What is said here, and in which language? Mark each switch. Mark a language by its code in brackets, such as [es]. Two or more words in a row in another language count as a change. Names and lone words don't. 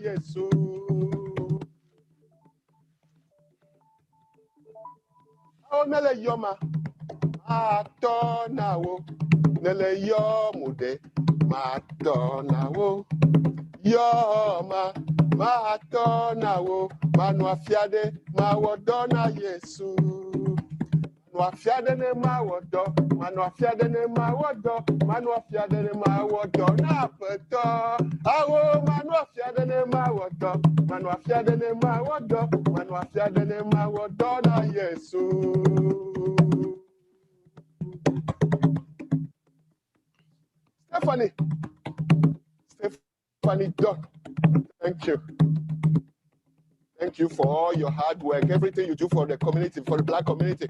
[ee] Yesu. Oh, nele yoma, mato nawo. Nele yomude, mato nawo. Yoma, mato nawo. Manu afiade, mawodona Yesu. Manu afiade ne mawodo, manu afiade ne mawodo, manu afiade ne mawodo na peto. Awo manu afiade ne mawodo, manu afiade ne mawodo, manu afiade ne mawodo na Yesu. [en] Stephanie Doc, thank you. Thank you for all your hard work, everything you do for the community, for the Black community.